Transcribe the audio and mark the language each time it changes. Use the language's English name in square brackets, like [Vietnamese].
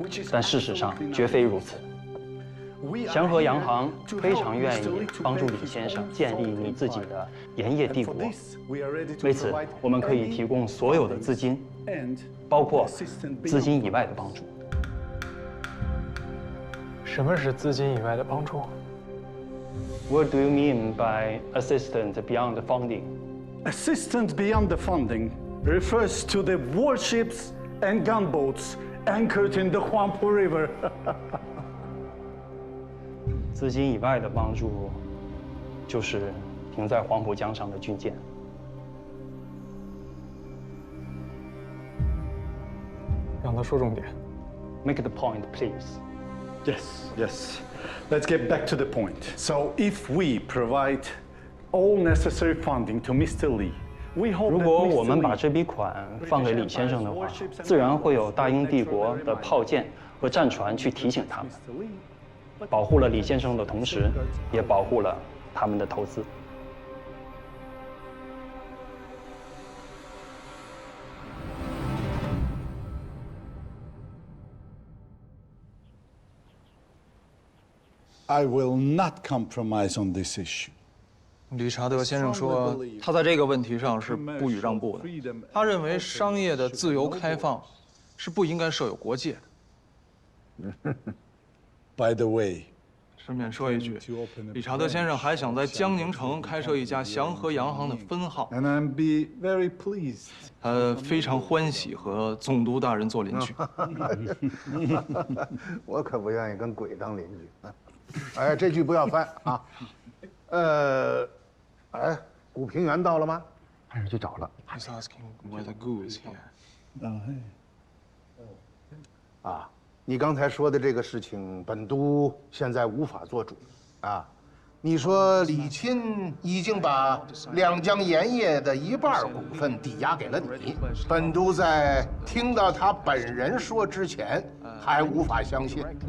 [Chinese] 但事实上绝非如此。祥和洋行非常愿意帮助李先生建立你自己的盐业帝国，为此我们可以提供所有的资金，包括资金以外的帮助。什么是资金以外的帮助？ [English] What do you mean by assistance beyond funding? Assistance beyond the funding refers to the warships and gunboats anchored in the Huangpu River. [Chinese] 资金以外的帮助，就是停在黄浦江上的军舰。让他说重点。 [English] Make the point, please. Yes. Let's get back to the point. So, if we provide all necessary funding to Mr. Li, we hope [Chinese] 如果我们把这笔款放给李先生的话，自然会有大英帝国的炮舰和战船去提醒他们，保护了李先生的同时，也保护了他们的投资。 [English] I will not compromise on this issue. [Chinese] 理查德先生说，他在这个问题上是不予让步的。他认为商业的自由开放是不应该设有国界的。 [English] By the way, [Chinese] 顺便说一句，理查德先生还想在江宁城开设一家祥和洋行的分号。 [English] And I'm be very pleased. [Chinese] 他非常欢喜和总督大人做邻居。我可不愿意跟鬼当邻居。哎，这句不要翻啊。哎，古平原到了吗？派人去找了。 [English] He's asking where the goo is here. [Chinese] 啊，你刚才说的这个事情，本都现在无法做主啊。你说李钦已经把两江盐业的1半股份抵押给了你，本都在听到他本人说之前还无法相信。